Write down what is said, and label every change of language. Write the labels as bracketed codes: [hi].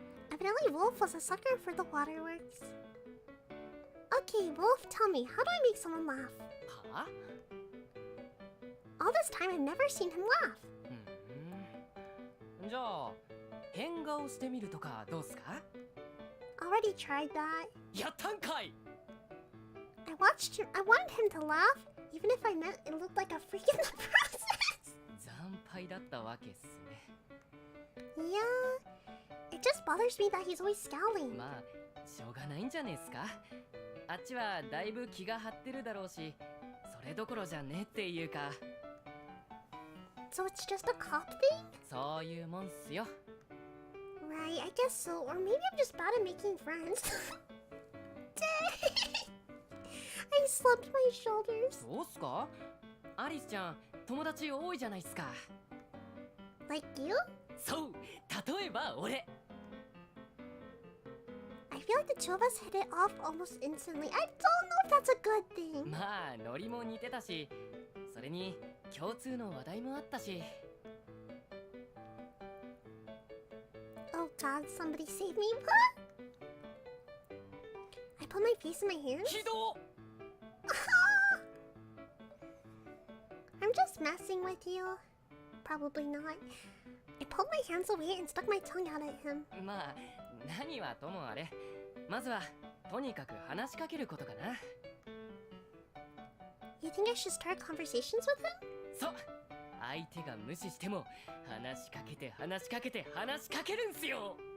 [en] Evidently, Wolf was a sucker for the waterworks. Okay, Wolf, tell me, how do I make someone laugh? は All this time, I've never seen him laugh. [ja] じゃあ変顔してみるとかどうっすか [en] Already tried that. [ja] やったんかい [en] I watched him. I wanted him to laugh, even if I meant it looked like a freak in the process. [ja] 惨敗だったわけっすね [en] Yeah, it just bothers me that he's always scowling. [ja] まあしょうがないんじゃねえっすかあっちはだいぶ気が張ってるだろうしそれどころじゃねえっていうか [en] So it's just a cop thing? [ja] そういうもんっすよ [en] Right, I guess so. Or maybe I'm just bad at making friends. I slumped my shoulders. [ja] そうっすかアリスちゃん友達多いじゃないっすか [en] Like you? [ja] そう例えば俺 [en] I feel like the two of us hit it off almost instantly. I don't know if that's a good thing. [ja] まあノリも似てたしそれに共通の話題もあったし [en] Oh god, somebody save me. What? I put my face in my hands? [ja] ひど [en] I'm just messing with you. Probably not. I pulled my hands away and stuck my tongue out at him. [ja] まあ何はともあれまずはとにかく話しかけることかな [en] You think I should start conversations with him? [ja] そう相手が無視しても話しかけて話しかけて話しかけるんすよ